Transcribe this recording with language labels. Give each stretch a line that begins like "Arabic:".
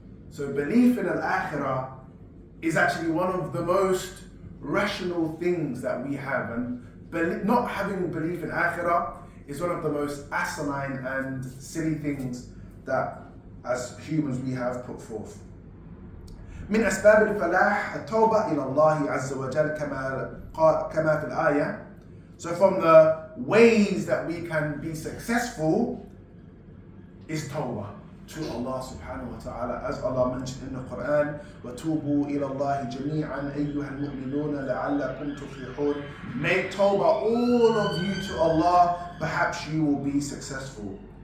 English: So belief in al-akhirah is actually one of the most rational things that we have, and not having belief in akhirah is one of the most asinine and silly things that as humans we have put forth.
Arabic: من أسباب الفلاح التوبة إلى الله عز وجل كما في الآية.
English: So from the ways that we can be successful is tawbah to Allah subhanahu wa ta'ala, as Allah mentioned in the Quran,
Arabic: وَتُوبُوا إِلَى اللَّهِ جَمِيعًا أَيُّهَا الْمُؤْمِنُونَ لَعَلَّكُمْ تُفْلِحُونَ.
English: Make tawbah, all of you, to Allah, perhaps you will be successful.